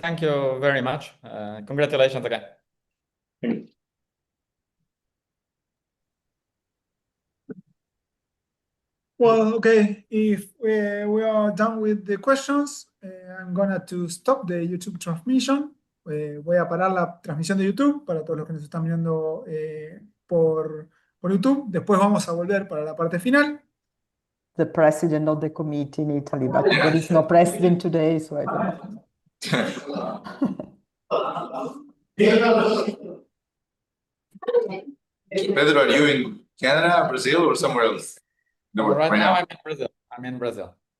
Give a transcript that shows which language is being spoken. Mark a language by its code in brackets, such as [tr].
[en] Thank you very much. Congratulations again. Thank you. Well, okay, if we are done with the questions, I'm gonna to stop the YouTube transmission. [es] Voy a parar la transmisión de YouTube para todos los que nos están mirando por YouTube. Después vamos a volver para la parte final. [en] The president of the committee in Italy, but there is no president today, so I don't know. Pedro, are you in Canada, Brazil, or somewhere else? No, Right now I'm in Brazil. I'm in Brazil.